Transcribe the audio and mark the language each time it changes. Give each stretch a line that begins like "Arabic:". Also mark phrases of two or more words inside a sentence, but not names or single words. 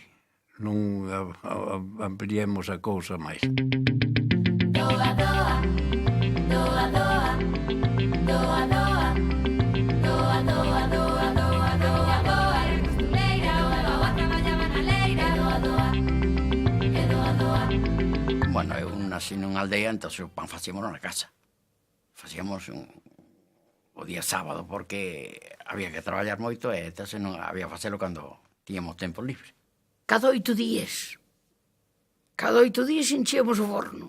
Galician: Non ampliemos a cousa máis. Doa, doa, doa, doa, doa, doa, doa, doa, doa, doa, doa, doa, era costureira, o doa traballaba na leira, doa, doa, e doa, doa. Bueno, eu nací nunha aldea, entón o pan facíamoslo na casa. Facíamos o día sábado, porque había que traballar moito e entón non había que facelo cando tiñamos tempo libre. Cada 8 días enchíamos o forno.